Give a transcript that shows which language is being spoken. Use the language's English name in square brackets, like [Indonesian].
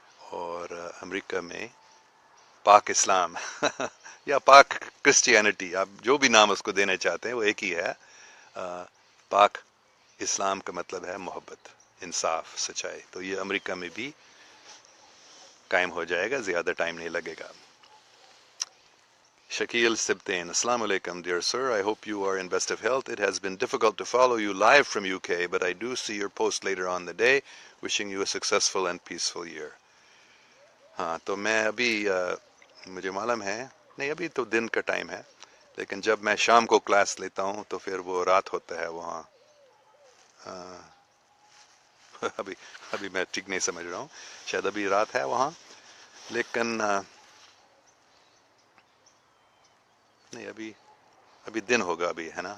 [Urdu] اور امریکہ میں پاک اسلام یا پاک کرسچینٹی، آپ جو بھی نام اس کو دینا چاہتے ہیں وہ ایک ہی ہے. پاک اسلام کا مطلب ہے محبت، انصاف، سچائی. تو یہ امریکہ میں بھی قائم ہو جائے گا، زیادہ ٹائم نہیں لگے گا. [English] Shakil Sibtain, Assalamu alaikum, dear sir. I hope you are in best of health. It has been difficult to follow you live from UK, but I do see your post later on the day. Wishing you a successful and peaceful year. [Urdu] ہاں، تو میں ابھی مجھے معلوم ہے، نہیں ابھی تو دن کا ٹائم ہے، لیکن جب میں شام کو کلاس لیتا ہوں تو پھر وہ رات ہوتا ہے وہاں. ابھی میں ٹھیک نہیں سمجھ رہا ہوں، شاید ابھی رات ہے وہاں، لیکن نہیں ابھی دن ہوگا ابھی، ہے نا.